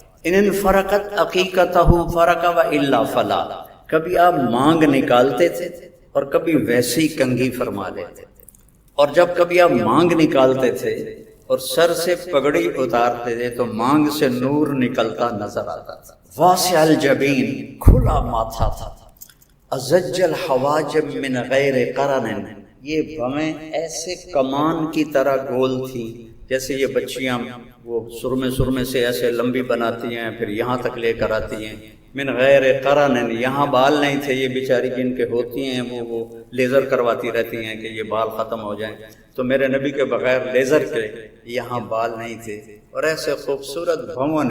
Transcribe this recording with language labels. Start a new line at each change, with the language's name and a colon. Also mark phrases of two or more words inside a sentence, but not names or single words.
Arabic: ان فرقت عقیقتہ فرق و الا فلا،
Urdu: کبھی آپ مانگ نکالتے تھے اور کبھی ویسے ہی کنگھی فرما لیتے تھے، اور جب کبھی آپ مانگ نکالتے تھے اور سر سے پگڑی اتارتے تھے تو مانگ سے نور نکلتا نظر آتا تھا۔
Arabic: واسع الجبین،
Urdu: کھلا ماتھا تھا،
Arabic: ازج الحواجب من غیر قرن،
Urdu: یہ بھویں ایسے کمان کی طرح گول تھی جیسے یہ بچیاں وہ سرمے سے ایسے لمبی بناتی ہیں پھر یہاں تک لے کر آتی ہیں،
Arabic: من غیر قرن،
Urdu: یہاں بال نہیں تھے، یہ بیچاری جن کے ہوتی ہیں وہ لیزر کرواتی رہتی ہیں کہ یہ بال ختم ہو جائیں، تو میرے نبی کے بغیر لیزر کے یہاں بال نہیں تھے، اور ایسے خوبصورت بھون